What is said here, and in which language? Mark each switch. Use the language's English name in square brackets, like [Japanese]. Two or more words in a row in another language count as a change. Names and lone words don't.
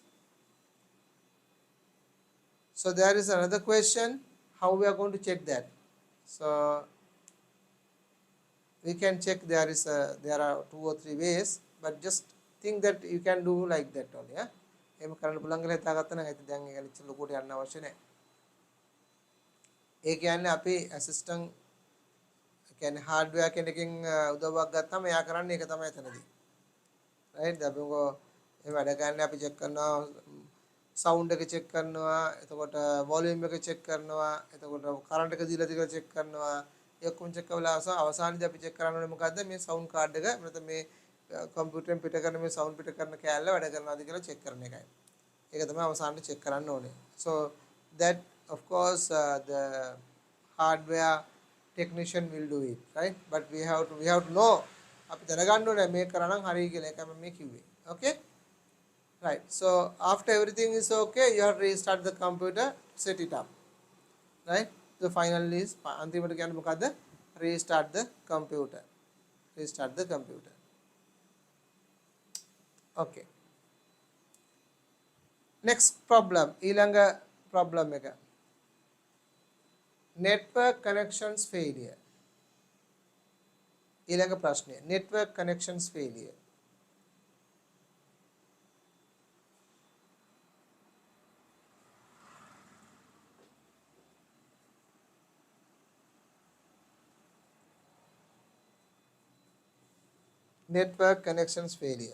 [English] So there is another question, how we are going to check that. So we can check, there are 2 or 3 ways, but just think that you can do like that only. Yeah, [Sinhala] එහෙම කරන්න පුළුවන් කියලා හිතාගත්තා නම් ඇති. දැන් ඒක ලිච්ච ලොකුට යන්න අවශ්‍ය නැහැ. ඒ කියන්නේ අපි ඇසිස්ටන්ට් කියන්නේ හાર્ඩ්වෙයාර් කෙනකින් උදව්වක් ගත්තාම එයා කරන්නේ ඒක තමයි එතනදී. right? අපි මොකෝ මේ වැඩ කරන්නේ අපි චෙක් කරනවා sound එක චෙක් කරනවා, එතකොට volume එක චෙක් කරනවා, එතකොට current එක දීලාද කියලා චෙක් කරනවා. ඒ ඔක්කොම චෙක් කරලා අවසානයේදී අපි චෙක් කරන්න ඕනේ මොකද්ද? මේ [English] sound card [Sinhala] එක නැත්නම් මේ කම්පියුටරෙන් පිට කරන මේ sound පිට කරන කෑල්ල වැඩ කරනවාද කියලා චෙක් කරන එකයි. ඒක තමයි අවසානයේ චෙක් කරන්න ඕනේ. [English] So that of course the hardware technician will do it, right? But we have to know, [Sinhala] අපි දැනගන්න ඕනේ මේ කරනම් හරියි කියලා. ඒකම මේ කිව්වේ. [English] Okay? Right. So after everything is okay, you have to restart the computer, set it up. Right? The final is [Sinhala] අන්තිමට කියන්නේ මොකද්ද? [English] Restart the computer. Restart the computer. Okay. Next problem. [Sinhala] ඊළඟ problem එක. [English] Network connections failure. [Sinhala] ඊළඟ ප්‍රශ්නය. [English] Network connections failure. Network connections failure.